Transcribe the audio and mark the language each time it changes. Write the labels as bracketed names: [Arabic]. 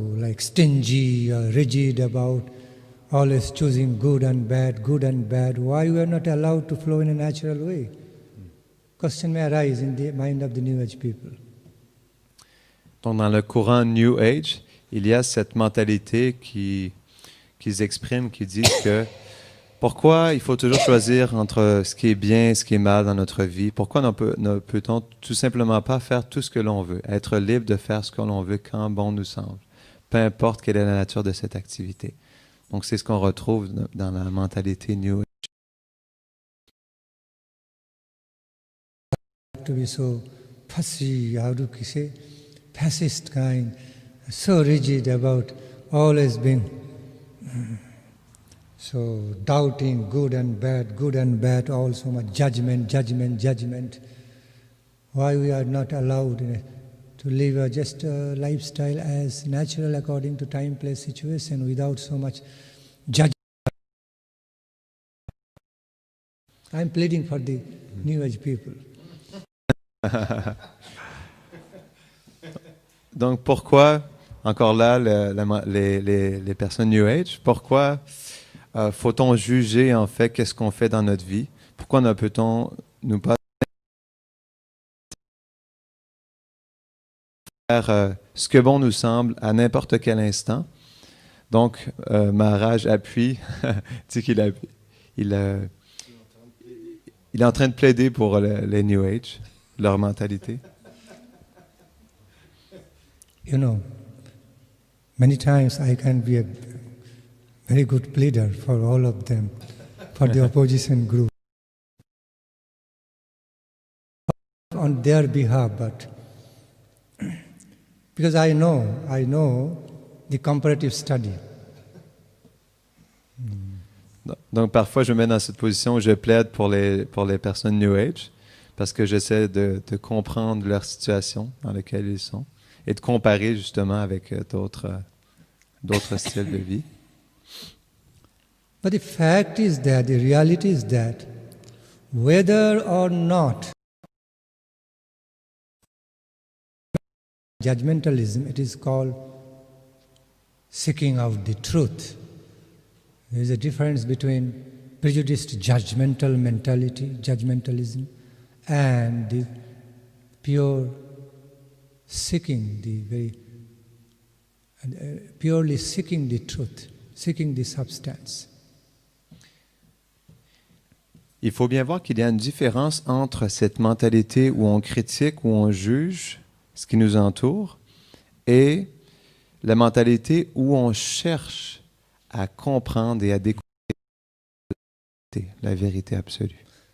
[English] like stingy or rigid about always choosing good and bad, why we are not allowed to flow in a natural way? Question may arise in the mind of the New Age people. [French] Donc, dans le courant New Age, il y a cette mentalité qu'ils expriment, qui disent que pourquoi il faut toujours choisir entre ce qui est bien et ce qui est mal dans notre vie? Pourquoi ne peut-on tout simplement pas faire tout ce que l'on veut, être libre de faire ce que l'on veut quand bon nous semble, peu importe quelle est la nature de cette activité. Donc, c'est ce qu'on retrouve dans la mentalité New Age. [English] To be so fussy, how do you say, fascist kind, so rigid about always being so doubting good and bad, all so much judgment. Why we are not allowed to live just a lifestyle as natural according to time, place, situation without so much judgment? I am pleading for the New Age people. [French] Donc, pourquoi, encore là, les personnes New Age, pourquoi faut-on juger, en fait, qu'est-ce qu'on fait dans notre vie? Pourquoi ne peut-on nous pas faire ce que bon nous semble à n'importe quel instant? Donc, Maharaj appuie, dit qu'il il est en train de plaider pour les New Age, leur mentalité. [English] You know, many times I can be a very good pleader for all of them, for the opposition group, on their behalf, but because I know the comparative study. [French] Donc parfois je me mets dans cette position où je plaide pour les personnes New Age parce que j'essaie de comprendre leur situation dans laquelle ils sont et de comparer justement avec d'autres styles de vie. [English] But the fact is that, the reality is that, whether or not judgmentalism, it is called seeking out the truth. There is a difference between prejudiced judgmental mentality, judgmentalism, and the pure seeking, purely seeking the truth, seeking the substance. [French] Il faut bien voir qu'il y a une différence entre cette mentalité où on critique, où on juge ce qui nous entoure, et la mentalité où on cherche à comprendre et à découvrir la vérité absolue.